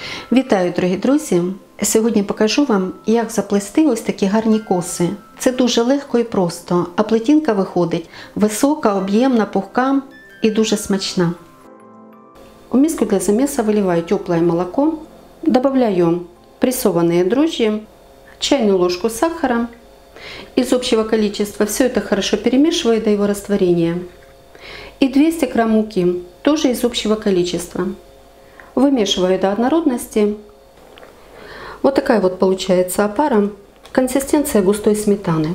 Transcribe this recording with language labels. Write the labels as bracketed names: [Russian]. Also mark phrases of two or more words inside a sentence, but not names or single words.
[Ukrainian] Вітаю, дорогі друзі! Сьогодні покажу вам, як заплести ось такі гарні коси. Це дуже легко і просто, а плетінка виходить висока, об'ємна, пухка і дуже смачна. [Russian] В миску для замеса выливаю теплое молоко, добавляю прессованные дрожжи, чайную ложку сахара. Из общего количества все это хорошо перемешиваю до его растворения. И 200 грамм муки, тоже из общего количества. Вымешиваю до однородности. Вот такая вот получается опара, консистенция густой сметаны.